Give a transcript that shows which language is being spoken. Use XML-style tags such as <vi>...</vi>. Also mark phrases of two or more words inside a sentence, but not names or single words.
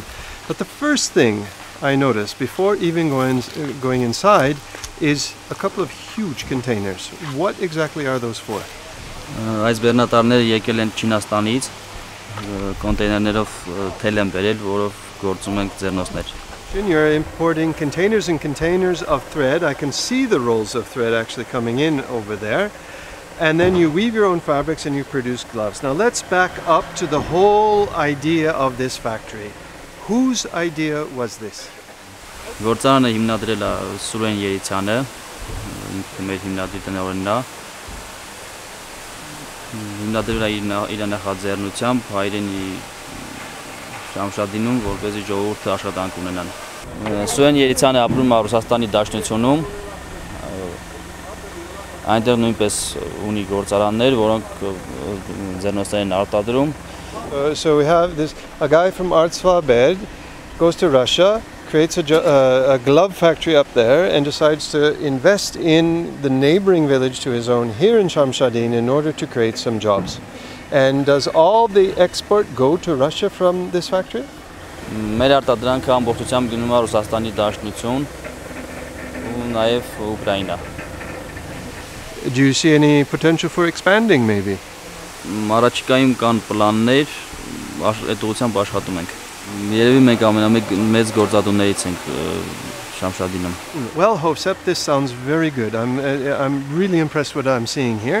<en>But the first thing I noticed before even going inside is a couple of huge containers. What exactly are those for?</en> <hy>Այս բեռնատարները եկել են Չինաստանից, կոնտեյներներով թել են բերել, որով գործում ենք ձեռնոցներ.</hy> <en>You're importing containers and containers of thread. I can see the rolls of thread actually coming in over there. And then you weave your own fabrics and you produce gloves. Now let's back up to the whole idea of this factory. Whose idea was this?</en> <hy>Գործարանը հիմնադրել է Սուրեն Երիցյանը, մեր հիմնադիր տնօրենն է։ Հիմնադրել է իր նախաձեռնությամբ հայրենի Շամշադինում, որպեսզի ժողովուրդը աշխատանք ունենան։ Սուրեն Երիցյանը ապրում է Ռուսաստանի Դաշնությունում։ Այնտեղ նույնպես ունի գործարաններ, որոնք ձեռնոցներին արտադրում.</hy> <en>So we have a guy from Artsvabed goes to Russia, creates a glove factory up there and decides to invest in the neighboring village to his own here in Shamshadin in order to create some jobs. And does all the export go to Russia from this factory?</en> <hy>Մեր արտադրանքը ամբողջությամբ գնում է Ռուսաստանի Դաշնություն ու նաև Ուկրաինա.</hy> <en>Do you see any potential for expanding maybe?</en> <hy>Առաջիկայում կան պլաններ, այդ ուղղությամբ աշխատում ենք. Երևի մենք ամենամեծ գործատուներից ենք Շամշադինում.</hy> <en>Well, Hosep, this sounds very good. I'm really impressed with what I'm seeing here.</en>